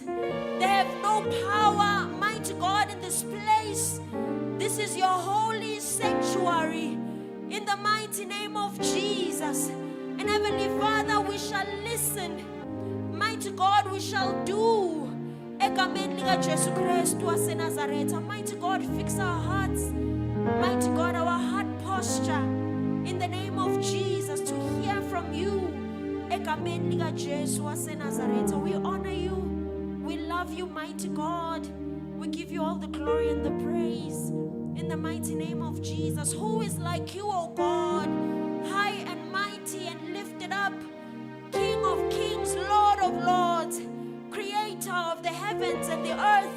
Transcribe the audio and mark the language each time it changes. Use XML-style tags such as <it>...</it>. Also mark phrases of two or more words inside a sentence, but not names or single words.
<en>They have no power, mighty God, in this place. This is your holy sanctuary in the mighty name of Jesus. And Heavenly Father, we shall listen. Mighty God, we shall do.</en> <zu>Egameni lika Jesu Kristu wase Nazareth.</zu> <en>Mighty God, fix our hearts. Mighty God, our heart posture in the name of Jesus to hear from you.</en> <zu>Egameni lika Jesu wase Nazareth.</zu> <en>We honor you. We love you, mighty God. We give you all the glory and the praise in the mighty name of Jesus. Who is like you, O God? High and mighty and lifted up, King of kings, Lord of lords, Creator of the heavens and the earth.</en>